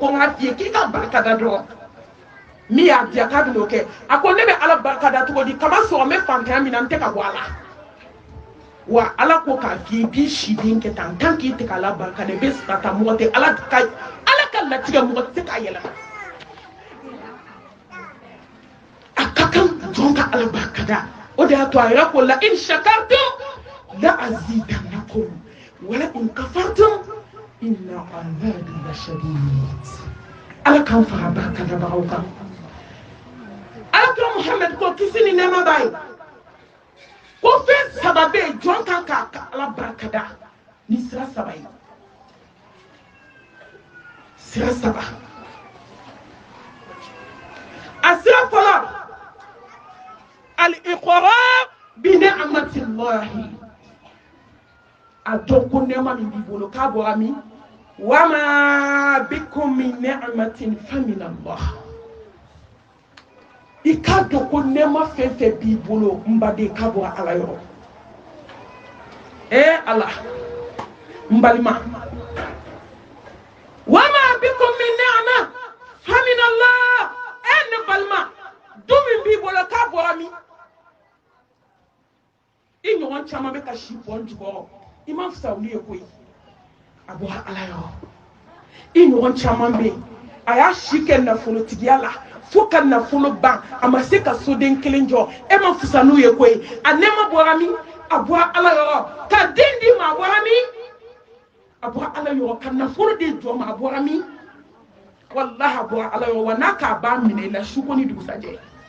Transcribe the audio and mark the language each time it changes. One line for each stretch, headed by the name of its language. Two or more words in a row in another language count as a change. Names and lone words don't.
Bambara: n k'a f'i ye k'i ka barikada dɔrɔn min y'a diya k'a bɛn'o kɛ a ko ne bɛ ala barikada cogo di kama sɔrɔ n bɛ fantanya min na n tɛ ka bɔ a la wa ala ko k'a f'i ye i b'i siden kɛ tan tant k'i tɛ k'ala barikada i bɛ sira ta mɔgɔ tɛ ala ka latigɛ mɔgɔ tɛ se k'a yɛlɛma a ka kan jɔn ka ala barikada o de y'a to a yɛrɛ ko la
Arabic: إن شكرتم لأزيدنكم ولئن كفرتم إن عذابي لشديد
Bambara: ala kan fara barikada bagaw kan ala kira muhammed ko kisi ni nɛɛma b'a ye ko fɛn saba bɛ yen jɔn kan k'a ka ala barikada ni sira saba ye sira saba a sira fɔlɔ
Arabic: الإقرار بنعمة الله
Bambara: a dɔn ko nɛɛma min b'i bolo k'a bɔra min
Arabic: وما بكم من نعمة فمن الله
Bambara: i k'a dɔn ko nɛɛma fɛn fɛn b'i bolo n baden k'a bɔra ala yɔrɔ ala n balima
Arabic: وما بكم من نعمة فمن الله
Bambara: ne balima du min b'i bolo k'a bɔra min i ɲɔgɔn caman bɛ ka si bɔn jukɔrɔ i ma fisa olu ye koyi a bɔra ala yɔrɔ i ɲɔgɔn caman bɛ yen a y'a si kɛ nafolotigiya la fo ka nafolo ban a ma se ka soden kelen jɔ e ma fisa n'u ye koyi a nɛɛma bɔra min a bɔra ala yɔrɔ ka den di ma a bɔra min a bɔra ala yɔrɔ ka nafolo de jɔ ma a bɔra min wallahi a bɔra ala yɔrɔ wa n'a k'a b'a minɛ i la su ko ni dugusajɛ